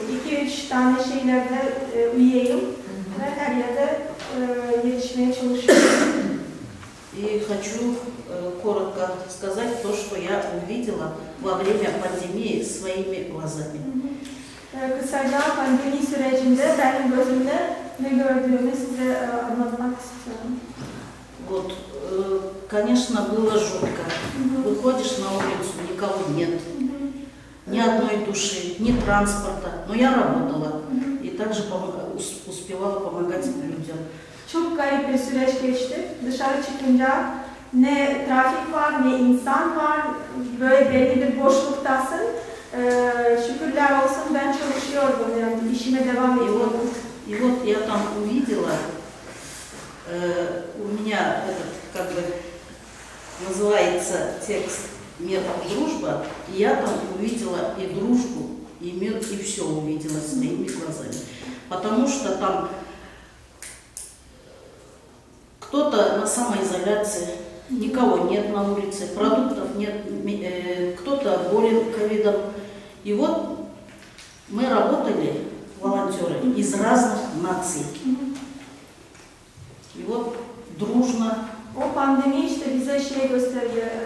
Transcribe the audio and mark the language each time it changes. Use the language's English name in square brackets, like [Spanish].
[Turkish] 2-3 tane şeylerde üyeyim ve her yerde yetişmeye çalışıyorum. [Russian] И хочу коротко сказать то, что я увидела во время пандемии своими глазами. [Turkish] Kısaca pandemi sürecinde benim gözümle ne gördüğümü size anlatmak istiyorum. [Russian] Вот, конечно, было жутко. Выходишь на улицу, никого нет, ни одной души, ни транспорта. Но я работала и также успевала помогать людям. [Turkish] Çok garip bir süreç geçti. Dışarı çıkınca ne trafik var, ne insan var. Böyle belli bir boşluktasın. Şükürler olsun ben çalışıyordum, yani işime devam ediyordum. [Russian] И вот я там увидела, у меня этот, как бы, называется текст «Мир, дружба», и я там увидела и дружбу, и мир, и все увидела своими глазами. Потому что там кто-то на самоизоляции, никого нет на улице, продуктов нет, кто-то болен ковидом. И вот мы работали, волонтеры, из разных наций. И вот дружно. [Turkish] O pandemi işte bize şey gösterdi.